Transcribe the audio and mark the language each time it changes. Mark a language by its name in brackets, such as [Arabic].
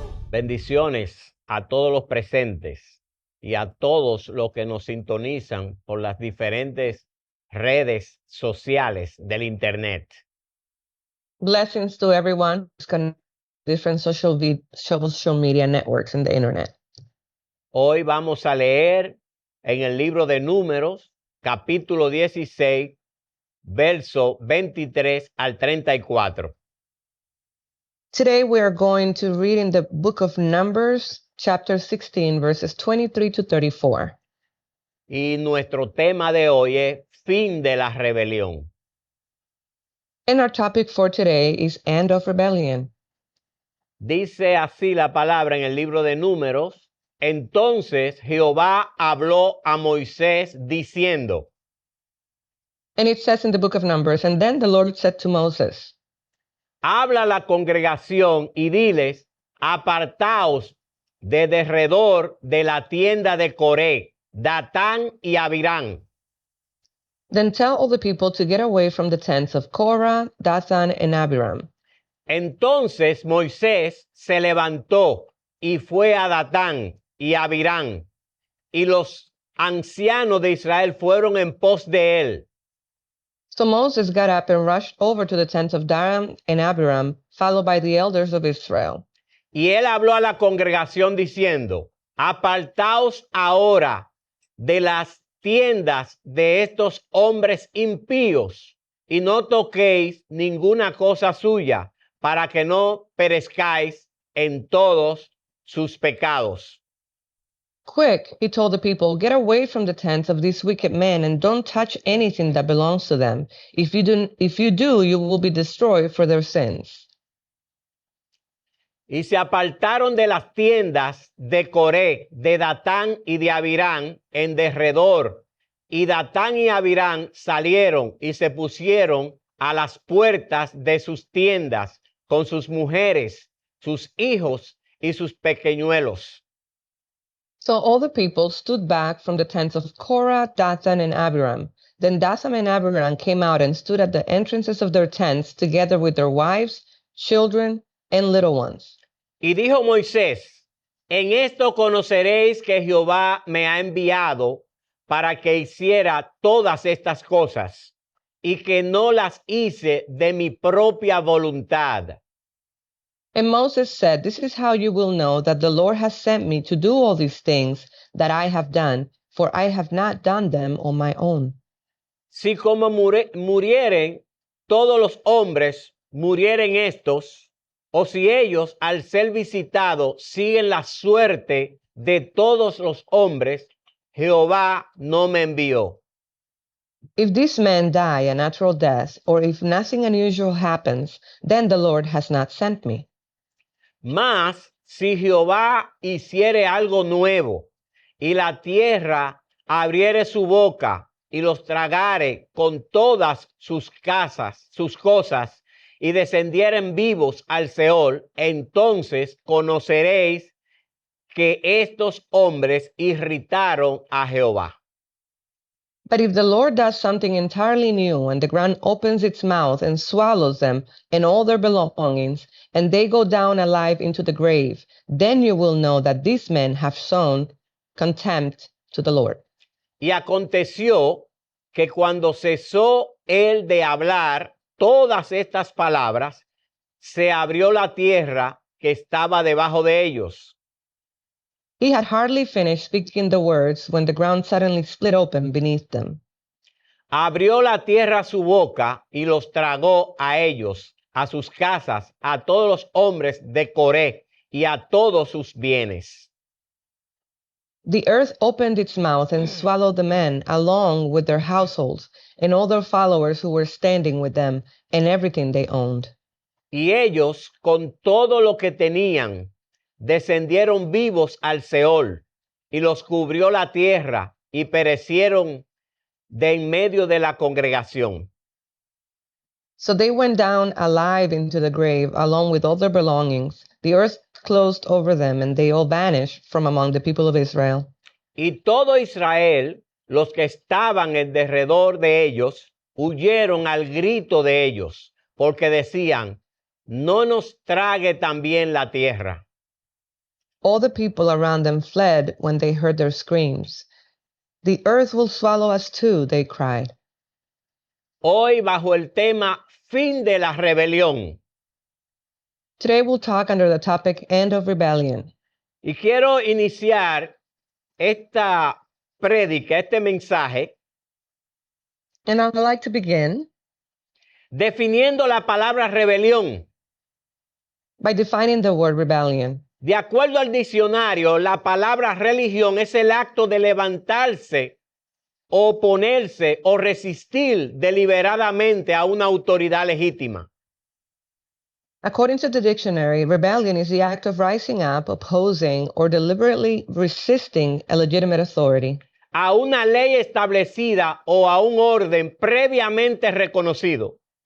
[Spanish] Bendiciones a todos los presentes y a todos los que nos sintonizan por las diferentes redes sociales del Internet. [English] Blessings to everyone who's connected to different social media networks in the internet. [Spanish] Hoy vamos a leer en el libro de Números, capítulo 16, verso 23 al 34. [English] Today we are going to read in the book of Numbers, chapter 16, verses 23 to 34. [Spanish] Y nuestro tema de hoy es fin de la rebelión. [English] And our topic for today is End of Rebellion. [Spanish] Dice así la palabra en el libro de Números. Entonces Jehová habló a Moisés diciendo, [English] And it says in the book of Numbers, and then the Lord said to Moses, [Spanish] habla a la congregación y diles, apartaos de derredor de la tienda de Coré, Datán y Abirán. [English] then tell all the people to get away from the tents of Korah, Dathan, and Abiram. [Spanish] Entonces Moisés se levantó y fue a Datán y Abirán, y los ancianos de Israel fueron en pos de él. [English] So Moses got up and rushed over to the tents of Dathan and Abiram, followed by the elders of Israel. [Spanish] Y él habló a la congregación diciendo, apartaos ahora de las tiendas de estos hombres impíos y no toquéis ninguna cosa suya para que no perezcáis en todos sus pecados. [English] Quick, he told the people, get away from the tents of these wicked men and don't touch anything that belongs to them. If you do, you will be destroyed for their sins. [Spanish] Y se apartaron de las tiendas de Coré, de Datán y de Abirán en derredor. Y Datán y Abirán salieron y se pusieron a las puertas de sus tiendas con sus mujeres, sus hijos y sus pequeñuelos. [English] So all the people stood back from the tents of Korah, Dathan, and Abiram. Then Dathan and Abiram came out and stood at the entrances of their tents together with their wives, children, and little ones. [Spanish] Y dijo Moisés, en esto conoceréis que Jehová me ha enviado para que hiciera todas estas cosas y que no las hice de mi propia voluntad. [English] And Moses said, this is how you will know that the Lord has sent me to do all these things that I have done, for I have not done them on my own. [Spanish] Si como murieren todos los hombres, murieren estos, o si ellos al ser visitados siguen la suerte de todos los hombres, Jehová no me envió. [English] If these men die a natural death, or if nothing unusual happens, then the Lord has not sent me. [Spanish] Mas si Jehová hiciere algo nuevo, y la tierra abriere su boca, y los tragare con todas sus cosas, y descendieren vivos al Seol, entonces conoceréis que estos hombres irritaron a Jehová. [English] But if the Lord does something entirely new, and the ground opens its mouth and swallows them and all their belongings, and they go down alive into the grave, then you will know that these men have shown contempt to the Lord. [Spanish] Y aconteció que cuando cesó él de hablar todas estas palabras, se abrió la tierra que estaba debajo de ellos. [English] He had hardly finished speaking the words when the ground suddenly split open beneath them. [Spanish] Abrió la tierra su boca y los tragó a ellos, a sus casas, a todos los hombres de Coré y a todos sus bienes. [English] The earth opened its mouth and swallowed the men, along with their households, and all their followers who were standing with them, and everything they owned. [Spanish] Y ellos, con todo lo que tenían, descendieron vivos al Seol, y los cubrió la tierra, y perecieron de en medio de la congregación. [English] So they went down alive into the grave, along with all their belongings. The earth closed over them, and they all vanished from among the people of Israel. [Spanish] Y todo Israel, los que estaban en derredor de ellos, huyeron al grito de ellos, porque decían, no nos trague también la tierra. [English] All the people around them fled when they heard their screams. The earth will swallow us too, they cried. [Spanish] Hoy bajo el tema fin de la rebelión. [English] Today we'll talk under the topic End of Rebellion. [Spanish] Y quiero iniciar esta prédica, este mensaje, [English] And I'd like to begin [Spanish] definiendo la palabra rebelión. [English] by defining the word rebellion. [Spanish] De acuerdo al diccionario, la palabra religión es el acto de levantarse oponerse o resistir deliberadamente a una autoridad legítima. [English] According to the dictionary, rebellion is the act of rising up, opposing, or deliberately resisting a legitimate authority, [Spanish] A una ley establecida o a un orden previamente reconocido.